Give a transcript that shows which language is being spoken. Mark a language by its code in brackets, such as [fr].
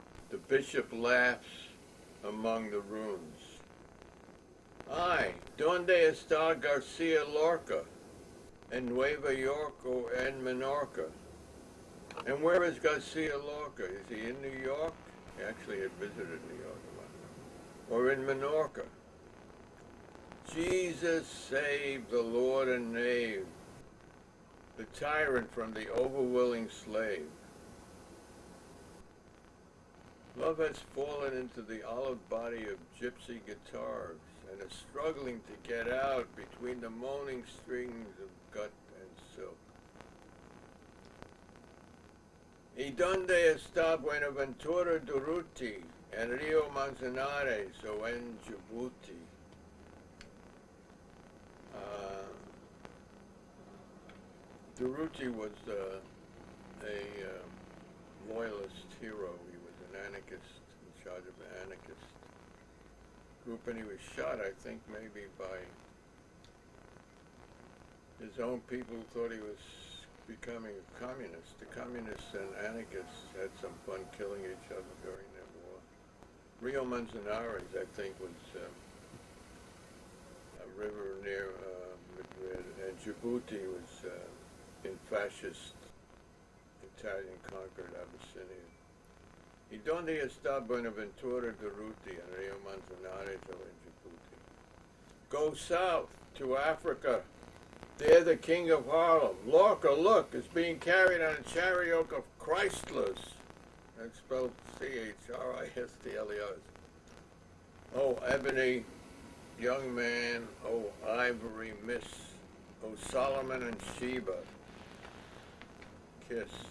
[en] The bishop laughs among the ruins. [es] Ay, ¿dónde está Garcia Lorca? En Nueva York [en] or [es] en Menorca? [en] And where is Garcia Lorca? Is he in New York? He actually had visited New York a lot. Or in Menorca? Jesus save the Lord and knave, the tyrant from the overwilling slave. Love has fallen into the olive body of gypsy guitars and is struggling to get out between the moaning strings of gut and silk. [es] ¿Y dónde está Buenaventura Durruti en Rio Manzanares o en Djibouti? [en] Durruti was a loyalist hero. He was an anarchist, in charge of an anarchist group, and he was shot, I think, maybe by his own people who thought he was becoming a communist. The communists and anarchists had some fun killing each other during that war. Rio Manzanares, I think, was a river near Madrid, and Djibouti was in fascist Italian-conquered Abyssinia. [es] ¿Y dónde está Buenaventura Durruti [en] and [es] Rio Manzanares [en] or in [es] Djibouti? [en] Go south to Africa. There the king of Harlem, Lorca, look, is being carried on a chariot of Chrysler's. That's spelled C-H-R-I-S-T-L-E-R. Oh, ebony, young man, oh, ivory, miss, oh, Solomon and Sheba. Kiss.